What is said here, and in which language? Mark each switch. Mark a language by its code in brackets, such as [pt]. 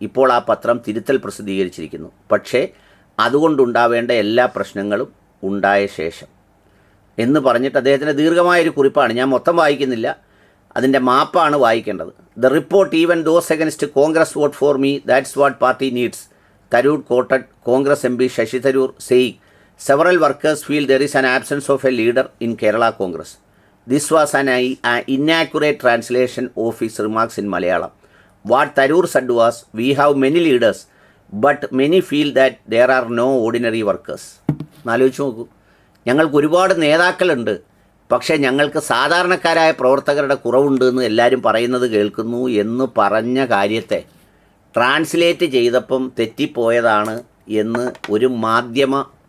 [ml] ഇപ്പോൾ ആ പത്രം തിരുത്തൽ പ്രസിദ്ധീകരിച്ചിരിക്കുന്നു. പക്ഷേ അതുകൊണ്ടുണ്ടാവേണ്ട എല്ലാ പ്രശ്നങ്ങളും ഉണ്ടായ ശേഷം എന്ന് പറഞ്ഞിട്ട് അദ്ദേഹത്തിൻ്റെ ദീർഘമായൊരു കുറിപ്പാണ്. ഞാൻ മൊത്തം വായിക്കുന്നില്ല, അതിൻ്റെ മാപ്പാണ് വായിക്കേണ്ടത്. [en] The report even those against Congress vote for me, that's what party needs. Tharoor quoted Congress MP Shashi Tharoor saying, several workers feel there is an absence of a leader in Kerala Congress. This was an inaccurate translation of his remarks in Malayalam. What Tharoor said was, we have many leaders, but many feel that there are no ordinary workers. [ml] നാലോചിച്ച് നോക്കൂ, ഞങ്ങൾക്ക് ഒരുപാട് നേതാക്കളുണ്ട്, പക്ഷേ ഞങ്ങൾക്ക് സാധാരണക്കാരായ പ്രവർത്തകരുടെ കുറവുണ്ട് എന്ന് എല്ലാവരും പറയുന്നത് കേൾക്കുന്നു എന്ന് പറഞ്ഞ കാര്യത്തെ ട്രാൻസ്ലേറ്റ് ചെയ്തപ്പം തെറ്റിപ്പോയതാണ് എന്ന് ഒരു മാധ്യമ